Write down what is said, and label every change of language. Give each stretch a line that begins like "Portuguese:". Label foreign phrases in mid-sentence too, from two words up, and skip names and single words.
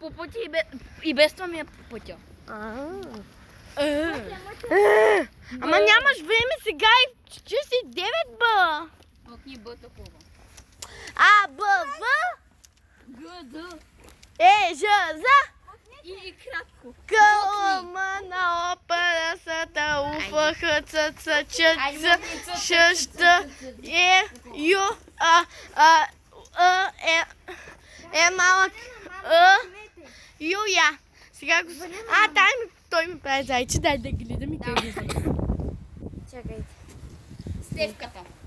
Bulgarian: По пътя и без това ми е по пътя. Ама нямаш време сега и 49, ба! Мъкни Б такова. Б, В, Г, Д. Ж, За, И кратко. К, О, М, Н, О, П, Р, С, Т, У, Ф, Х, Ц, Ц, Ч, Ц, Ш, Т, Е, Ю, Е, малък, Ю, Я. Сега го... той ми прави зайче, дай да гледам и как гледам. Чакайте. Стефката.